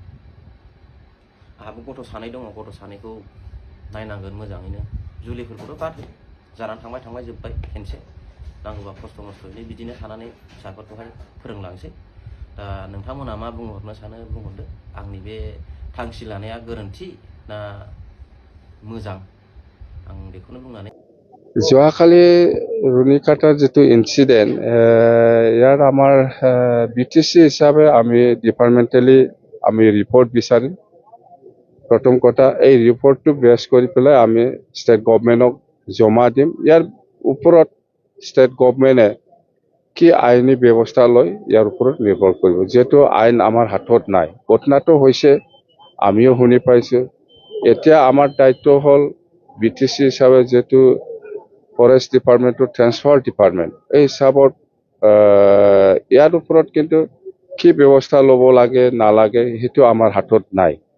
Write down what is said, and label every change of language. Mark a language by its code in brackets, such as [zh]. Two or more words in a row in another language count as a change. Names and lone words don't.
[brx] आंहाबो गथ' सानै दङ गथ' सानैखौ नायनांगोन मोजाङैनो जुलिफोरखौथ' गारहो जानानै थांबाय जोब्बाय खेनसे नांगौबा खस्थ' मस्थ'यै बिदिनो थानानै फिसाफोरखौहाय फोरोंलांसै दा नोंथांमोना मा बुंहरनो सानो बुंहरदो आंनि बे थांखि लानाया गोरोन्थि ना मोजां आं बेखौनो बुंनानै [as] যোৱাকালি रुনিকাটাৰ যিটো ইনসিডেন্ট ইয়াৰ আমাৰ বিটিসি হিচাপে আমি ডিপাৰ্টমেন্টালি আমি ৰিপৰ্ট বিচাৰিম প্ৰথম কথা এই ৰিপৰ্টটো বেছ কৰি পেলাই আমি ষ্টেট গভৰ্ণমেণ্টক জমা দিম ইয়াৰ ওপৰত ষ্টেট গভৰ্ণমেণ্টে কি আইনী ব্যৱস্থা লয় ইয়াৰ ওপৰত নিৰ্ভৰ কৰিব যেটো আইন আমাৰ হাতত নাই ঘটনাটো হৈছে আমিও শুনি পাইছো এতিয়া আমাৰ দায়িত্ব হ'ল বিটিসি হিচাপে যেটো ফৰেষ্ট ডিপাৰ্টমেণ্টৰ ট্ৰান্সফাৰ ডিপাৰ্টমেণ্ট এই হিচাপত ইয়াৰ ওপৰত কিন্তু কি ব্যৱস্থা ল'ব লাগে নালাগে সেইটো আমাৰ হাতত নাই